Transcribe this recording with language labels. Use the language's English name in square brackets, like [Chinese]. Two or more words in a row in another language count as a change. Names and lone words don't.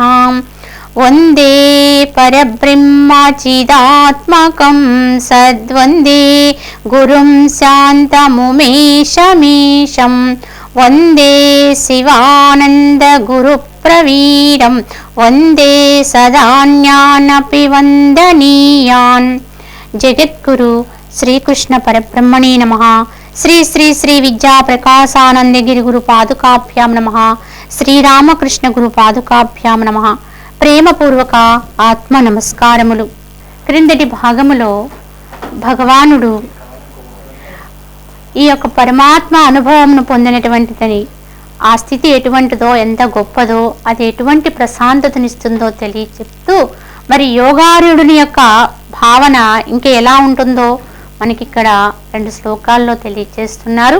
[Sanskrit] वंदे परब्रह्मचिदात्मकं सद्वंदे गुरुं शान्तमुमेशमीशं वंदे शिवानंद गुरुप्रवीरं वंदे सदा ज्ञानपि वंदनीयान्। जगद्गुरु श्रीकृष्ण परब्रह्मणे नमः। श्री श्री श्री विद्या प्रकाशानंदगिरि गुरु पादुकाभ्यां नमः। శ్రీరామకృష్ణ గురు పాదుకాభ్యాం నమః. [Telugu] ప్రేమపూర్వక ఆత్మ నమస్కారములు. క్రిందటి భాగములో భగవానుడు ఈ యొక్క పరమాత్మ అనుభవంను పొందినటువంటిదని, ఆ స్థితి ఎటువంటిదో, ఎంత గొప్పదో, అది ఎటువంటి ప్రశాంతతనిస్తుందో తెలియచెప్తూ, మరి యోగారుడుని యొక్క భావన ఇంకా ఎలా ఉంటుందో మనకిక్కడ 2 శ్లోకాల్లో తెలియచేస్తున్నారు.